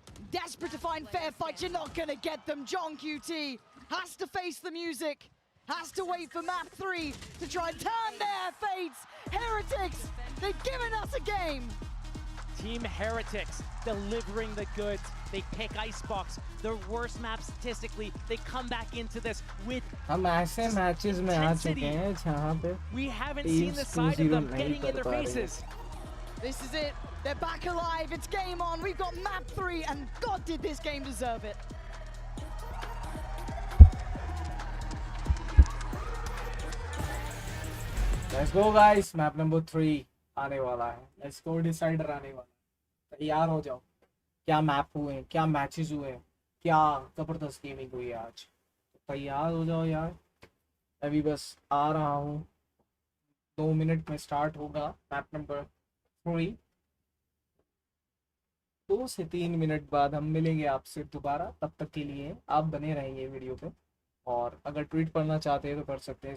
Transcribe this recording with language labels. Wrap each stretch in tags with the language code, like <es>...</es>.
<en>Desperate to find fair fights, you're not gonna get them. JohnQT has to face the music, has to wait for map 3 to try and turn their fates. Heretics, they've given us a game. Team Heretics delivering the goods. They pick Icebox, their worst map statistically. They come back into this with</en> <hi>हम ऐसे matches में आ चुके हैं जहाँ पे</hi> <en>we haven't seen the side of them getting in their faces. This is it. They're back alive. It's game on. We've got map 3, and God, did this game deserve it. Let's go guys, map number 3</en> <hi>आने वाला है.</hi> <en>Let's go decider आने वाला है.</en> <hi>तैयार हो जाओ. क्या मैप हुए हैं, क्या मैचेस हुए हैं, क्या जबरदस्त गेमिंग हुई है आज. तैयार हो जाओ यार. अभी बस आ रहा हूँ. 2 मिनट में स्टार्ट होगा मैप नंबर 3. 2 से 3 मिनट बाद हम मिलेंगे आपसे दोबारा. तब तक के लिए आप बने रहेंगे वीडियो पे, और अगर ट्वीट पढ़ना चाहते हैं तो कर सकते हैं.</hi>